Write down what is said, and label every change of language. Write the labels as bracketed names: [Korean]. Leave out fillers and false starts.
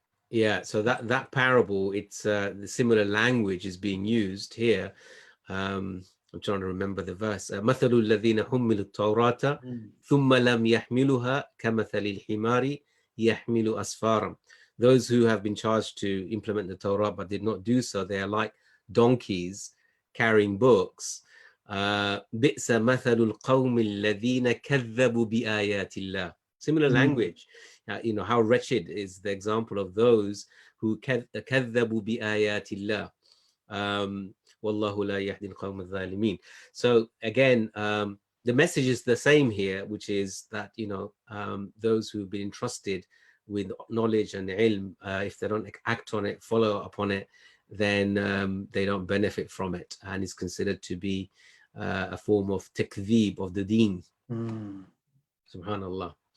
[English] Yeah, so that parable, it's the similar language is being used here. I'm trying to remember the verse. [Arabic] مثل الذين حملوا التوراة ثم لم يحملوها كمثل الحمار يحمل أسفارا. [English] Those who have been charged to implement the Torah but did not do so, they are like donkeys carrying books. [Arabic] بئس مثل القوم الذين كذبوا بآيات الله. [English] Similar language. You know, how wretched is the example of those who [Arabic] كذبوا بآيات الله. والله لا يهدي القوم الظالمين. [English] So again, the message is the same here, which is that, you know, those who've been entrusted with knowledge and ilm, if they don't act on it, follow upon it, then they don't benefit from it, and it's considered to be a form of takdhib of the deen. Subhanallah.